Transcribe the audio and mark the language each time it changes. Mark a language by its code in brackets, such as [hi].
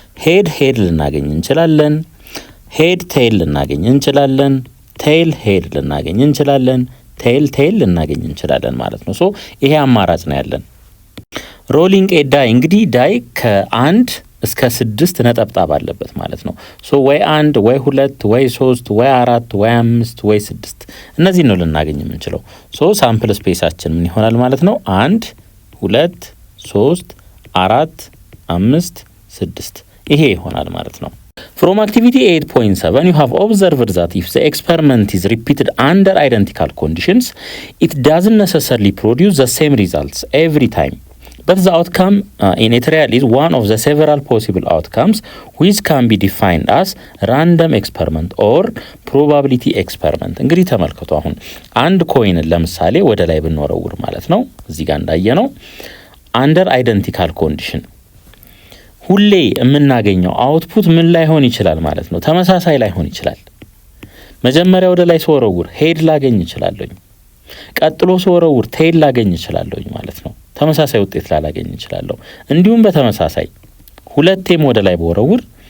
[am] ሄድ ልናገኝ እንችላለን፣ ሄድ ቴል ልናገኝ እንችላለን፣ ቴል ሄድ ልናገኝ እንችላለን፣ ቴል ልናገኝ እንችላለን ማለት ነው። ሶ ይሄ አማራጭ ነው ያለን። [en] ሮሊንግ ኤ ዳይ [am] እንግዲህ ዳይ ከአንድ እስከ 6 ነጠብጣብ አለበት ማለት ነው። ሶ ወይ 1 ወይ 2 ወይ 3 ወይ 4 ወይ 5 ወይ 6 እነዚህ ነው ልናገኝ የምንችለው። ሶ ሳምፕል ስፔሳችን ምን ይሆናል ማለት ነው? 1 2 3 4 5 6 ይሄ ይሆናል ማለት ነው። [en] From activity 8.7 you have observed that if the experiment is repeated under identical conditions it doesn't necessarily produce the same results every time. But the outcome in a trial is one of the several possible outcomes which can be defined as random experiment or probability experiment. [am] እንግዲህ ተመልከቱ አሁን አንድ ኮይንን ለምሳሌ ወደ ላይ ብንወረውር ማለት ነው እዚህ ጋር እንዳየነው [en] under identical condition [am] ሁሌ የምናገኘው አውትፑት ምን ላይሆን ይችላል ማለት ነው? ተመሳሳይ ላይሆን ይችላል። መጀመሪያ ወደ ላይ ስወረውር ሄድ ላገኝ እችላለሁ፣ ቀጥሎ ስወረውር ቴል ላገኝ እችላለሁ ማለት ነው። ተመሳሳይ ውጤት ላላገኝ እችላለሁ። እንዲሁም በተመሳሳይ ሁለቴም ወደ ላይ በወረውር